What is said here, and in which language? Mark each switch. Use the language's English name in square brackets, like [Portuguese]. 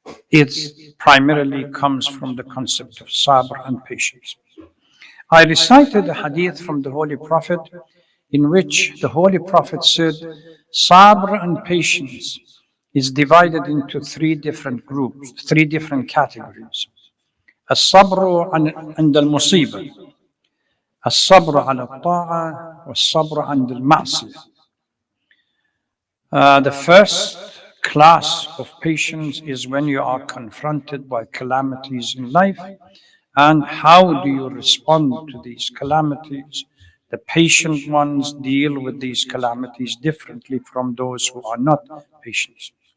[English] It primarily comes from the concept of sabr and patience. I recited a hadith from the Holy Prophet in which the Holy Prophet said, sabr and patience is divided into three different groups, three different categories. [Arabic] الصبر عند المصيبة، الصبر على الطاعة، والصبر عند المعصية. [English] The first class of patience is when you are confronted by calamities in life, and how do you respond to these calamities? The patient ones deal with these calamities differently from those who are not patient.